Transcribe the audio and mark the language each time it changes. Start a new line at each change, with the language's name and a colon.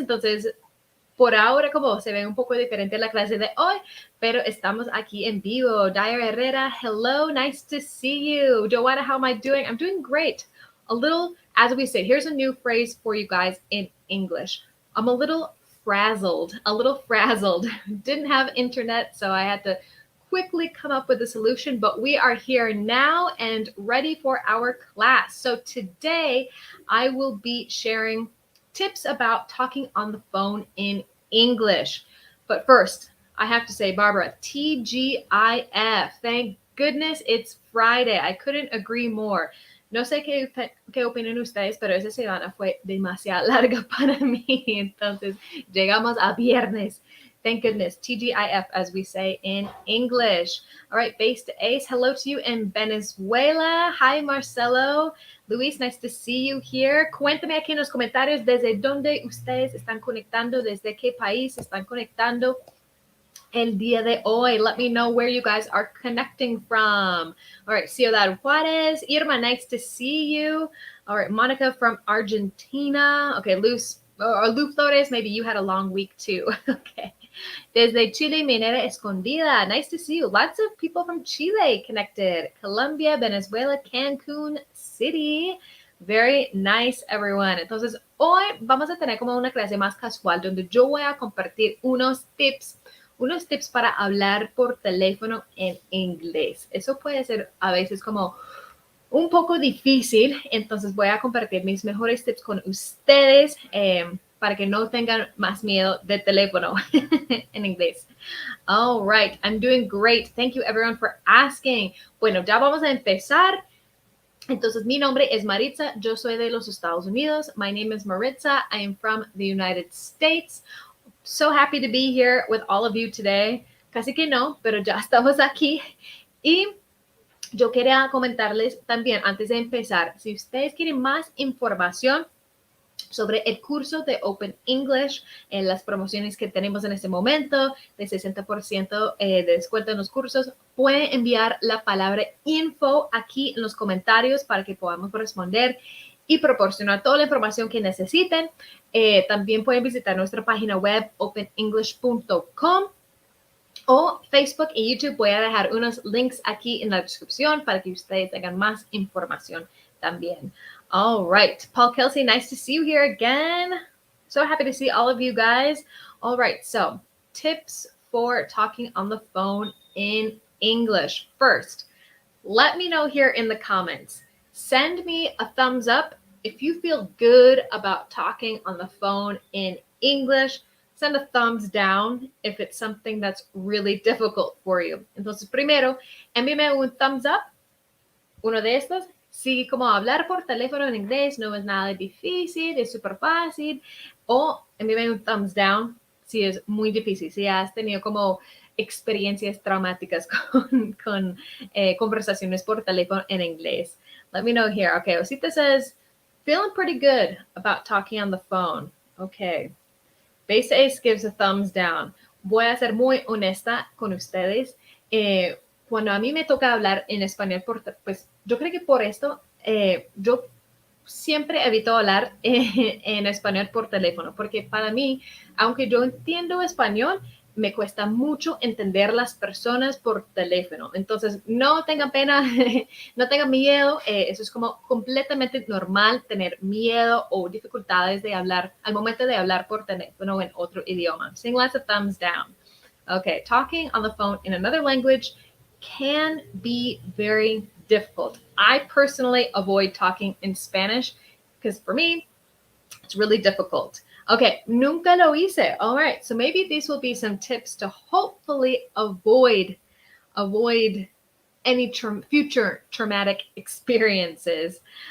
Spanish: Entonces, por ahora como se ve un poco diferente la clase de hoy, pero estamos aquí en vivo.
English: Dyer Herrera, hello, nice to see you. Joanna, how am I doing? I'm doing great. A little, as we say, here's a new phrase for you guys in English. I'm a little frazzled. Didn't have internet, so I had to quickly come up with a solution, but we are here now and ready for our class. So today I will be sharing tips about talking on the phone in English. But first, I have to say, Barbara, TGIF. Thank goodness it's Friday. I couldn't agree more.
Spanish: No sé qué opinan ustedes, pero esa semana fue demasiado larga para mí. Entonces, llegamos a viernes.
English: Thank goodness. TGIF, as we say in English. All right, Base to Ace, hello to you in Venezuela. Hi, Marcelo. Luis, nice to see you here.
Spanish: Cuéntame aquí en los comentarios desde dónde ustedes están conectando, desde qué país están conectando el día de hoy.
English: Let me know where you guys are connecting from. All right, Ciudad Juárez. Irma, nice to see you. All right, Monica from Argentina. Okay, Lou Flores, maybe you had a long week too. Okay.
Spanish: Desde Chile,
English: Minera Escondida. Nice to see you. Lots of people from Chile connected. Colombia, Venezuela, Cancun City. Very nice, everyone.
Spanish: Entonces, hoy vamos a tener como una clase más casual donde yo voy a compartir unos tips para hablar por teléfono en inglés. Eso puede ser a veces como un poco difícil, entonces voy a compartir mis mejores tips con ustedes para que no tengan más miedo de teléfono en inglés.
English: All right, I'm doing great. Thank you everyone for asking.
Spanish: Bueno, ya vamos a empezar. Entonces, mi nombre es Maritza. Yo soy de los Estados Unidos.
English: My name is Maritza. I am from the United States. So happy to be here with all of you today.
Spanish: Casi que no, pero ya estamos aquí. Y yo quería comentarles también, antes de empezar, si ustedes quieren más información sobre el curso de Open English, en las promociones que tenemos en este momento, de 60% de descuento en los cursos, pueden enviar la palabra info aquí en los comentarios para que podamos responder y proporcionar toda la información que necesiten. También pueden visitar nuestra página web openenglish.com o Facebook y YouTube. Voy a dejar unos links aquí en la descripción para que ustedes tengan más información también.
English: All right, Paul Kelsey, nice to see you here again. So happy to see all of you guys. All right, so tips for talking on the phone in English. First, let me know here in the comments. Send me a thumbs up if you feel good about talking on the phone in English. Send a thumbs down if it's something that's really difficult for you.
Spanish: Entonces, primero, envíame un thumbs up, uno de estos. Si como hablar por teléfono en inglés no es nada difícil, es súper fácil. O envíame un thumbs down si es muy difícil, si has tenido como experiencias traumáticas con conversaciones por teléfono en inglés.
English: Let me know here. Okay, Osita says, feeling pretty good about talking on the phone. Okay. Base Ace gives a thumbs down.
Spanish: Voy a ser muy honesta con ustedes. Cuando a mí me toca hablar en español, pues yo creo que por esto yo siempre evito hablar en español por teléfono, porque para mí, aunque yo entiendo español, me cuesta mucho entender las personas por teléfono. Entonces, no tengan pena, no tengan miedo. Eso es como completamente normal, tener miedo o dificultades de hablar al momento de hablar por teléfono en otro idioma.
English: Seeing lots of thumbs down. Okay, talking on the phone in another language can be very difficult. I personally avoid talking in Spanish because for me, it's really difficult. Okay,
Spanish: nunca lo hice.
English: All right, so maybe these will be some tips to hopefully avoid any future traumatic experiences.